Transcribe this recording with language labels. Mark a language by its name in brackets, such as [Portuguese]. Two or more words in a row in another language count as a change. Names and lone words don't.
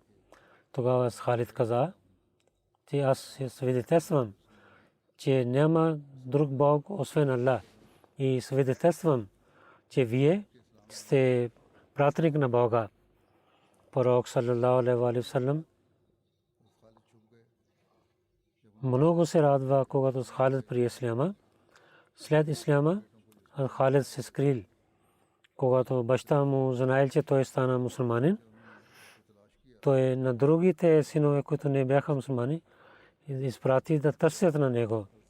[Bulgarian] Тогава Халид каза, че аз свидетелствам, че няма друг Бог освен Аллах. И свидетелствам, че вие сте пратеник на Бога. Пророк [Arabic] صلى الله عليه وسلم [Bulgarian] много се радва, когато Халид при исляма. След исляма Халид се скрил. Когато баща му знаел, че той стана мусулманин, той на другите синове, които не бяха мусулмани, изпрати да търсят на него.